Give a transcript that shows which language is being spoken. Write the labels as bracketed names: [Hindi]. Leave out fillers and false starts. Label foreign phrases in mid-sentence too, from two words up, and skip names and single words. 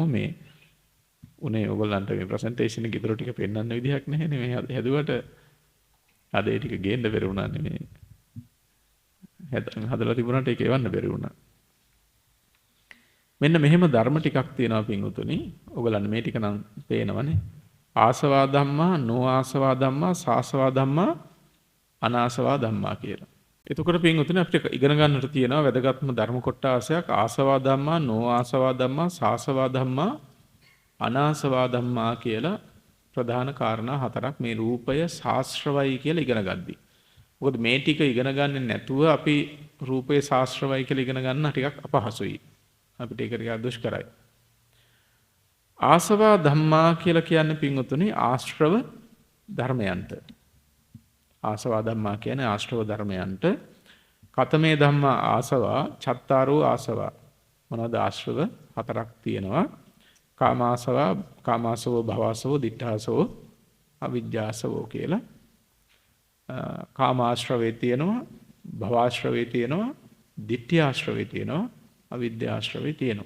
[Sinhala] මේ උනේ ඔයගොල්ලන්ට මේ ප්‍රසන්ටේෂන් එක ඉදිරියට ටික පෙන්වන්න විදිහක් නැහැ නේ. මේ හැදුවට අද ඒ ටික ගේන්න බැරි වුණා නේ. මේ හදලා තිබුණාට ඒක එවන්න බැරි වුණා. මෙන්න මෙහෙම ධර්ම ටිකක් තියෙනවා පින්වතුනි. ඔයගොල්ලන් මේ ටික නම් පේනවනේ. [Pali] ආසවා ධම්මා, නොආසවා ධම්මා, සාසවා ධම්මා, අනාසවා ධම්මා කියලා. [Sinhala] එතකොට පින්වතුනි අපිට ඉගෙන ගන්නට තියෙනවා වැදගත්ම ධර්ම කොටාසයක් [Pali] ආසවා ධම්මා, නොආසවා ධම්මා, සාසවා ධම්මා, අනාසවා ධම්මා [Sinhala] කියලා ප්‍රධාන කාරණා හතරක් මේ රූපය ශාස්ත්‍රවයි කියලා ඉගෙන ගද්දී. මොකද මේ ටික ඉගෙන ගන්නේ නැතුව අපි රූපය ශාස්ත්‍රවයි කියලා ඉගෙන ගන්න ටිකක් අපහසුයි. අපිට ඒක ටිකක් දුෂ්කරයි. [Pali] ආසවා ධම්මා [Sinhala] කියලා කියන්නේ පින්වතුනි ආශ්‍රව ධර්මයන්ට. [Pali] ආසවා ධම්මා [Sinhala] කියන්නේ ආශ්‍රව ධර්මයන්ට. [Pali] කතමේ ධම්මා ආසවා චත්තාරෝ ආසවා. [Sinhala] මොනවාද ආශ්‍රව හතරක් තියෙනවා. [Pali] කාමාසවා, කාමාසවෝ, භවසවෝ, දිඨාසවෝ, අවිජ්ජාසවෝ කියලා. [Sinhala] කාමාශ්‍රවේ තියෙනවා, භවආශ්‍රවේ තියෙනවා, දිඨ්ඨාශ්‍රවේ තියෙනවා, අවිද්‍යාශ්‍රවේ තියෙනවා.